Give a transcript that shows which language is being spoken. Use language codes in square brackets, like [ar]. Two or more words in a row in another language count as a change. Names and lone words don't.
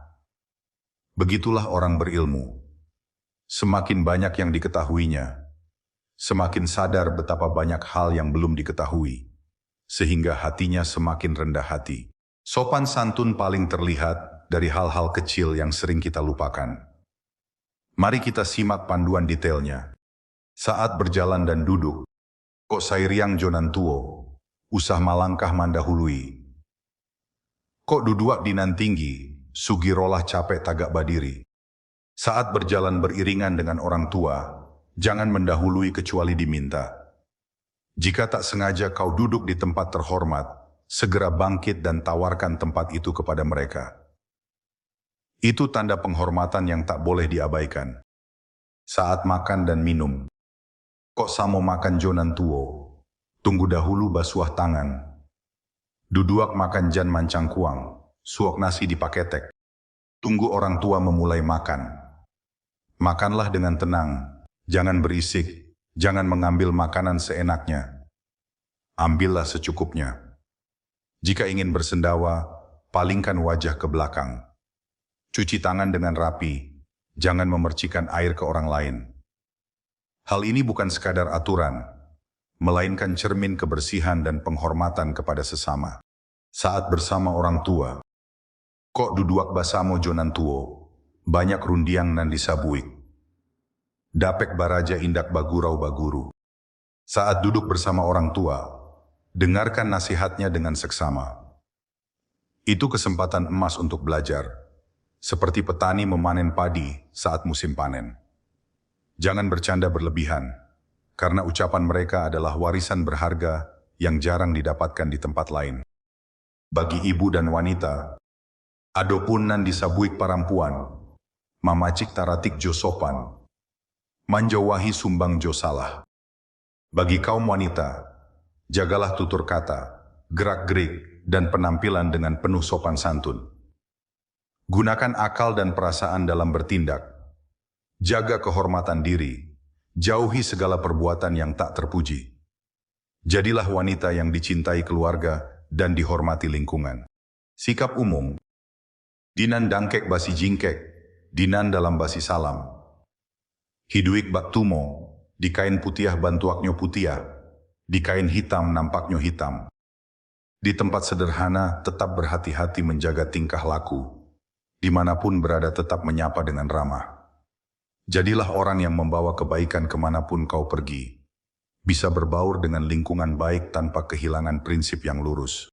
[id] Begitulah orang berilmu. Semakin banyak yang diketahuinya, semakin sadar betapa banyak hal yang belum diketahui, sehingga hatinya semakin rendah hati. Sopan santun paling terlihat dari hal-hal kecil yang sering kita lupakan. Mari kita simak panduan detailnya. Saat berjalan dan duduk, [min] kok sairiang jonan tuo, usah malangkah mandahului. Kok duduak dinan tinggi, sugirolah capek tagak badiri. [id] Saat berjalan beriringan dengan orang tua, jangan mendahului kecuali diminta. Jika tak sengaja kau duduk di tempat terhormat, segera bangkit dan tawarkan tempat itu kepada mereka. Itu tanda penghormatan yang tak boleh diabaikan. Saat makan dan minum, [min] kok samo makan jonan tuo, tunggu dahulu basuh tangan. Duduak makan jan mancang kuang, suok nasi dipaketek. [id] Tunggu orang tua memulai makan. Makanlah dengan tenang, jangan berisik, jangan mengambil makanan seenaknya. Ambillah secukupnya. Jika ingin bersendawa, palingkan wajah ke belakang. Cuci tangan dengan rapi, jangan memercikan air ke orang lain. Hal ini bukan sekadar aturan, melainkan cermin kebersihan dan penghormatan kepada sesama. Saat bersama orang tua, [min] kok duduak basamo jonan tuo, banyak rundiang nan disabuik. Dapek baraja indak bagurau baguru. [id] Saat duduk bersama orang tua, dengarkan nasihatnya dengan seksama. Itu kesempatan emas untuk belajar, seperti petani memanen padi saat musim panen. Jangan bercanda berlebihan, karena ucapan mereka adalah warisan berharga yang jarang didapatkan di tempat lain. Bagi ibu dan wanita, [min] adopun nan disabuik parampuan, mamacik taratik jo sopan, manjawahi sumbang jo salah. [id] Bagi kaum wanita, jagalah tutur kata, gerak-gerik, dan penampilan dengan penuh sopan santun. Gunakan akal dan perasaan dalam bertindak. Jaga kehormatan diri. Jauhi segala perbuatan yang tak terpuji. Jadilah wanita yang dicintai keluarga dan dihormati lingkungan. Sikap umum. [min] Dinan dangkek basi jingkek, dinan dalam basi salam. Hiduik bak tumo, di kain putiah bantuaknyo putiah, di kain hitam nampaknyo hitam. [id] Di tempat sederhana tetap berhati-hati menjaga tingkah laku. Dimanapun berada tetap menyapa dengan ramah. Jadilah orang yang membawa kebaikan kemanapun kau pergi. Bisa berbaur dengan lingkungan baik tanpa kehilangan prinsip yang lurus.